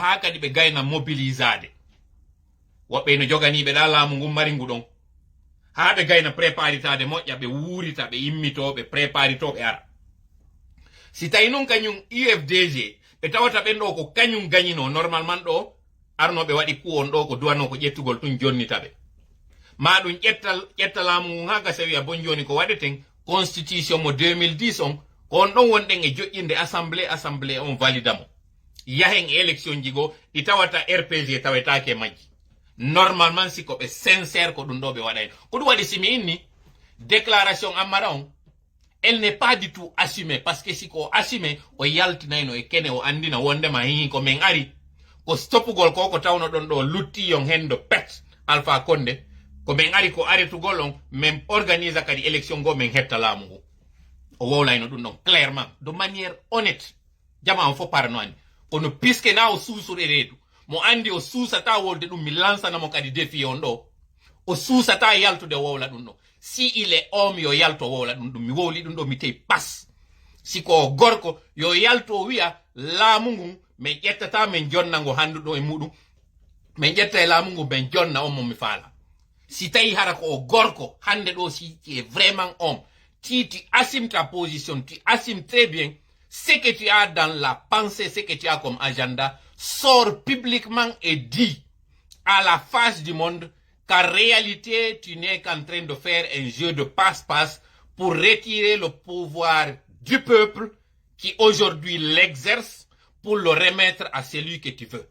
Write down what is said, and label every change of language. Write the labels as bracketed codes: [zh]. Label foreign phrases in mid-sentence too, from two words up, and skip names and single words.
[ff] ha kadi ɓe gayna mobilisade woɓɓe no joganiɓe ɗa laamu ngu mari ngu ɗon ha ɓe gayna préparitade moƴƴa ɓe wuurita ɓe immito ɓe préparito ɓe ara si tawi noon kañum UFDG ɓe tawata ɓen ɗo ko kañum gañino normalement ɗo arnoɓe waɗi kuwon ɗo ko duwano ko ƴettugol tun jonnitaɓe ma ɗum ƴetta laamu ngu ha gasa wiya bon joni ko waɗeten constitution mo 2010 on ko on ɗon wonɗen e joƴƴinde assemblée on valida mo yahen élection jigo ɗi tawata rpg tawetake majji normalement si ko ɓe sincère ko ɗum ɗo ɓe waɗay ko ɗum waɗi simi inni déclaration Ammara on [fr] elle n'est pas du tout assumée parce que [ff] si ko assumé o yaltinayno e kene o andina wondema hihi ko min ari ko stoppugol ko tawno ɗon ɗo lutti yon hen do pet Alpha Condé ko min ari ko aretugol on min organise kadi élection go min hetta laamu ngu o wowlayno ɗum ɗon clairement [fr] de manière honnête [ff] jama on fo parano ani kono puisque na o suusure reedu mo andi o suusata wolde ɗum mi lansanamo kadi défi on ɗo o suusata yaltude wowla ɗum ɗo [fr] si il est homme [ff] yo yalto wowla ɗum ɗum mi wowli ɗum ɗo mi tey pas si ko gorko yo yalto wiya laamu ngun min ƴettata min jonna ngo handuɗo e muɗum min ƴetta e laamu ngu min jonna on mo mi faala si tawi hara ko o gorko hande ɗo [fr] si tu es vraiment homme si tu assumes ta position tu assumes très bien ce que tu as dans la pensée ce que tu as comme agenda sors publiquement et dis à la face du monde qu'en réalité tu n'es qu'en train de faire un jeu de passe-passe pour retirer le pouvoir du peuple qui aujourd'hui l'exerce pour le remettre à celui que tu veux.